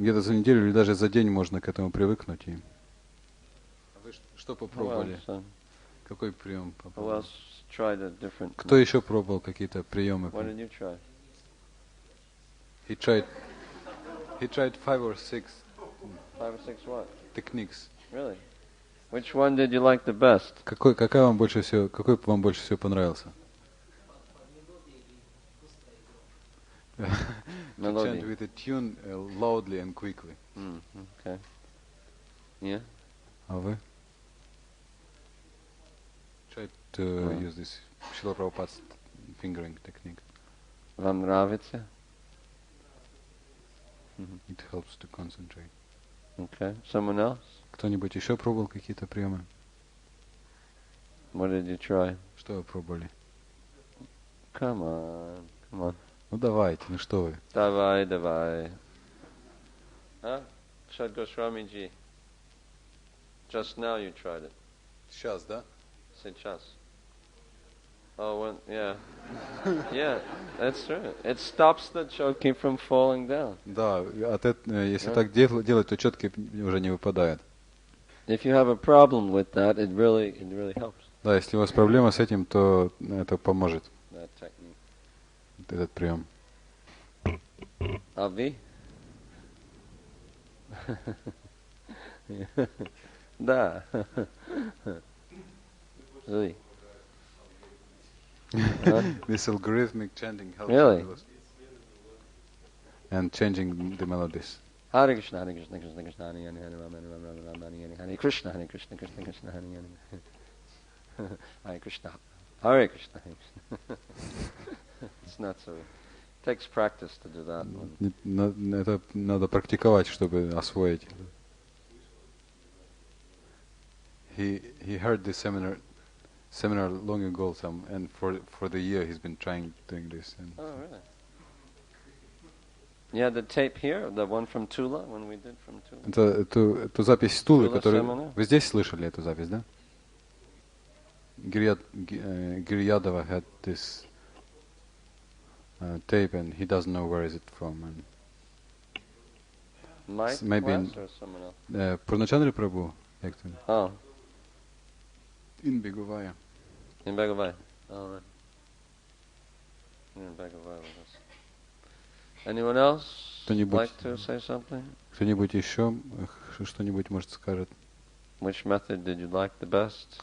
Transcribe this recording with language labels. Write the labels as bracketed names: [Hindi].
[Russian] Где-то за неделю или даже за день можно к этому привыкнуть. А вы что попробовали? Какой прием [English] Who [Russian] попробовали? [English] else tried a different? [Russian] Кто еще пробовал какие-то приемы? [English] What did you try? He tried 5 or 6 5 or 6 what? techniques. Really? Which one did you like the best? [Russian] Какой вам больше всего понравился? [English] To chant with a tune loudly and quickly. Okay. Yeah. [Russian] А вы? [English] Try to use this Srila Prabhupada's fingering technique. [Russian] Вам нравится? [English] It helps to concentrate. Okay. Someone else? [Russian] Кто-нибудь еще пробовал какие-то приемы? What did you try? Что вы пробовали? [English] Come on. [Russian] Ну давайте, ну что вы? Давай. Huh? Shad Goswami ji. [English] Just now you tried it. [Russian] Сейчас, да? [English] Say chas. Oh, yeah. Yeah, that's true. It stops the choking from falling down. [Russian] Да, если так делать, то четки уже не выпадают. [English] If you have a problem with that, it really helps. [Russian] Да, если у вас проблема с этим, то это поможет. [English] That technique. [Russian] Этот прием. Avi? Да. [English] Really? This algorithmic chanting helps. Really? And changing the melodies. Hare Krishna, Hare Krishna, Krishna Krishna, Hare Hare, Hare Rama, Hare Rama, Rama Hare Hare, Hare Krishna, Hare Krishna, Krishna Krishna, Hare Hare, Hare Krishna, Hare Krishna, Hare Krishna. It's not so. It takes practice to do that one. [Russian] Это надо практиковать, чтобы освоить. [English] He heard the seminar long ago, and for the year he's been trying doing this. Oh, really? You had the tape here, the one from Tula, when we did from Tula? [Russian] Эту запись с Тулы, [English] Tula [Russian] которую... [English] seminar? [Russian] Вы здесь слышали эту запись, да? [English] Giryadava had this tape, and he doesn't know where is it from. And Mike maybe West or someone else? Purnachandra Prabhu. Oh. In Beguvaya. In Bhagavad. Oh, right. In Bhagavad with us. Anyone else like to say something? Кто-нибудь еще что-нибудь, может, скажет? Which method did you like the best?